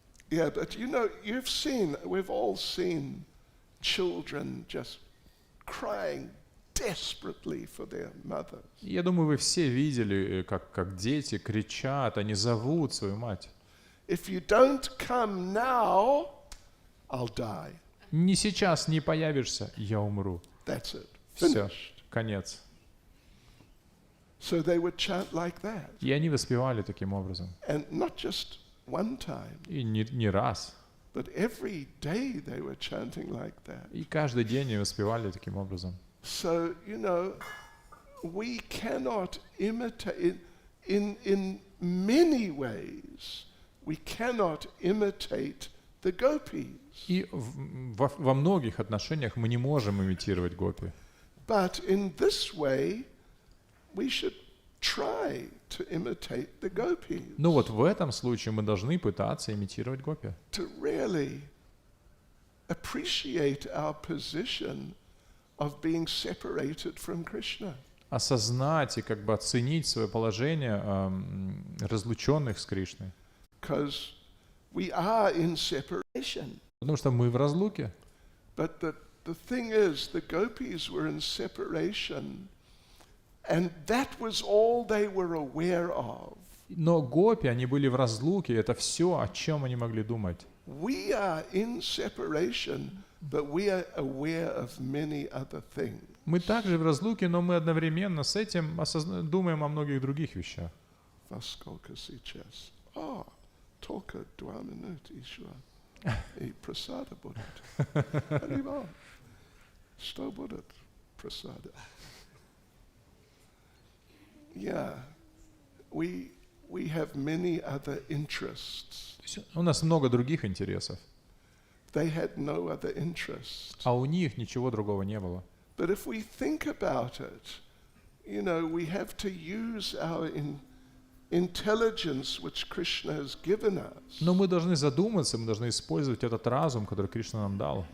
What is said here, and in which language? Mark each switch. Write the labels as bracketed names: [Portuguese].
[English] Yeah, but we've all seen children just crying desperately for their mothers. [Russian] Я думаю, вы все видели, как дети кричат, они зовут свою мать. [English] If you don't come now, I'll die. [Russian] Не сейчас, не появишься, я умру. [English] That's it. [Russian] Все, [English] Finished. [Russian] конец. [English] So they would chant like that. [Russian] И они воспевали таким образом. [English] And not just one time, [Russian] И не раз. [English] but every day they were chanting like that. [Russian] И каждый день они воспевали таким образом. [English] So, we cannot imitate, in many ways, we cannot imitate the gopis. [Russian] И во многих отношениях мы не можем имитировать гопи. [English] But in this way, we should try to imitate the gopis. [Russian] Но вот в этом случае мы должны пытаться имитировать гопи. [English] To really appreciate our position of being separated from Krishna. [Russian] Осознать и как бы оценить свое положение разлученных с Кришной. [English] Because we are in separation. [Russian] Потому что мы в разлуке. [English] But the thing is, the gopis were in separation, and that was all they were aware of. [Russian] Но гопи, они были в разлуке, это все, о чем они могли думать. [English] We are in separation, but we are aware of many other things. [Russian] Мы также в разлуке, но мы одновременно с этим думаем о многих других вещах. Во сколько сейчас? Только 2 минуты еще. И прасада будет. Харибол. Что будет прасада? [English] Yeah, we have many other interests. [Russian] У нас много других интересов, [English] They had no other interests. [Russian] а у них ничего другого не было. [English] But if we think about it, you know, we have to use our intelligence which Krishna has given us. [Russian] Но мы должны задуматься, мы должны использовать этот разум, который Кришна нам дал.